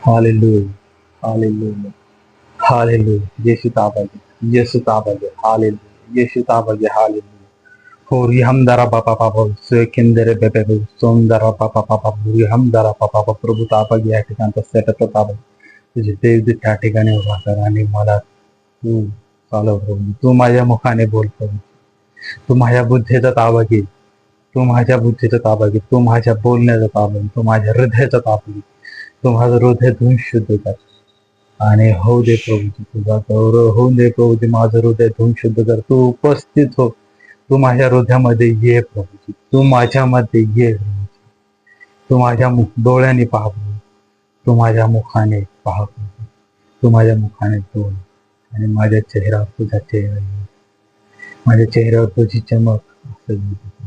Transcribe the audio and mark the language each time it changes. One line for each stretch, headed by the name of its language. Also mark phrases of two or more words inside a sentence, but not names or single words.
Marathi: Hallelujah. Hallelujah. Hallelujah. येसू ताबा घे. येसू ताबा घे. Hallelujah. येसू ताबा घे. Hallelujah. Hori hamdara papa papa sekindere bebe sondara papa papa hori hamdara papa papa प्रभू tabage या ठिकाणचा सेटअप tabage तुझे देव दे त्या ठिकाणी उभा कर आणि मला तू चालव प्रभू तू माझ्या मुखाने बोल प्रभू तू माझ्या बुद्धीचा ताबा घे तू माझ्या बुद्धीचा ताबा घे तू माझ्या बोलण्याचा ताबा घे तू माझ्या हृदयाचा ताबा घे तू माझं हृदय धुवून शुद्ध कर आणि होऊ दे प्रभूजी तुझा गौरव होऊ दे प्रभूजी माझं हृदय धुवून शुद्ध कर तू उपस्थित हो तू माझ्या हृदयामध्ये ये प्रभूजी तू माझ्यामध्ये ये प्रभूजी तू माझ्या डोळ्याने पहा प्रभू तू माझ्या मुखाने पहा प्रभू तू माझ्या मुखाने बोल आणि माझ्या चेहऱ्यावर तुझा चेहरा येईल माझ्या चेहऱ्यावर तुझी चमक असं येईल.